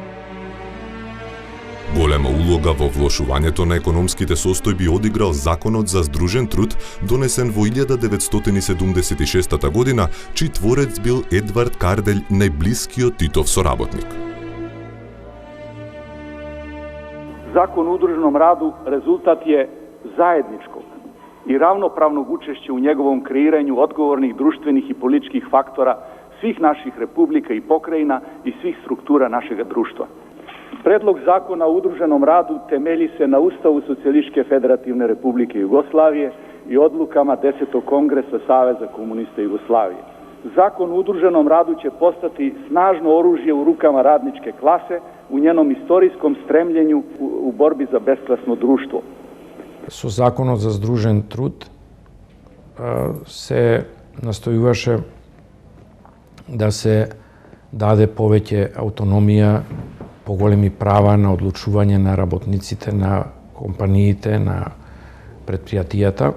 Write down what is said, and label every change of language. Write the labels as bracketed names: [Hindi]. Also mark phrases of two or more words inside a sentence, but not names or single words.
[Macedonian] Голема улога во влошувањето на економските состојби одиграл Законот за здружен труд, донесен во 1976 година, чиј творец бил Едвард Карделј, најблискиот Титов соработник. [Serbian] Закон о удруженом раду резултат je zajedničkog i ravnopravnog učešća u njegovom kreiranju odgovornih društvenih i političkih faktora svih naših republika i pokrajina i svih struktura našeg društva. Predlog zakona o udruženom radu temelji se na Ustavu Socijalističke federativne republike Jugoslavije i odlukama 10. kongresa Saveza komunista Jugoslavije. Zakon o udruženom radu će postati snažno oružje u rukama radničke klase u njenom istorijskom stremljenju u borbi za besklasno društvo. [Macedonian] Со Законот за здружен труд се настојуваше да се даде повеќе аутономија, поголеми права на одлучување на работниците, на компаниите, на предпријатијата.